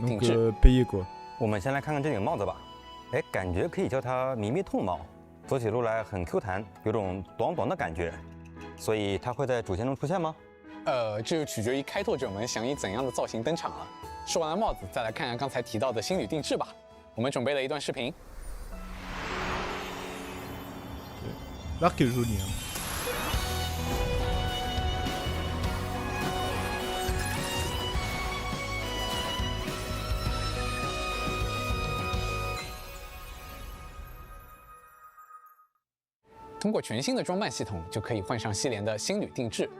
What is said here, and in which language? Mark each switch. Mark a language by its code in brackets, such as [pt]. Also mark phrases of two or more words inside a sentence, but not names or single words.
[zh] 我们先来看看这顶帽子吧。 哎，感觉可以叫它迷迷痛帽，走起路来很 Q 弹，有种短短的感觉。所以它会在主线中出现吗？这就取决于开拓者们想以怎样的造型登场了。说完了帽子，再来看看刚才提到的新女定制吧。我们准备了一段视频。 [fr] L'arc est joli. Hein. [zh] 通过全新的装扮系统，就可以换上系列的新女定制。